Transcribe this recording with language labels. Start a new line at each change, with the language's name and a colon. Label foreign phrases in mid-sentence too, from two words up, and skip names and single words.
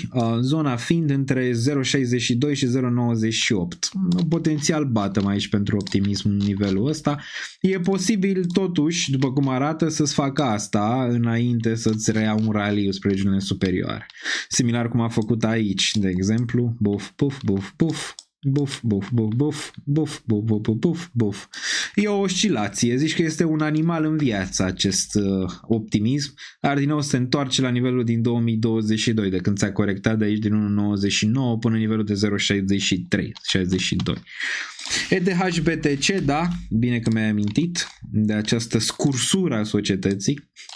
Romanian: Zona fiind între 0.62 și 0.98. Potențial bottom aici pentru optimism în nivelul ăsta. E posibil totuși, după cum arată, să-ți facă asta înainte să-ți reia un raliu spre regiunile superioare. Similar cum a făcut aici, de exemplu. Buf, buf, buf, buf. Buf, buf, buf, buf, buf, buf, buf, buf, buf, buf. E o oscilație, zici că este un animal în viață acest optimism, dar din nou se întoarce la nivelul din 2022, de când s-a corectat de aici din 1.99 până în nivelul de 0.63-62. ETH BTC, da, bine că mi-ai amintit de această scursură a societății.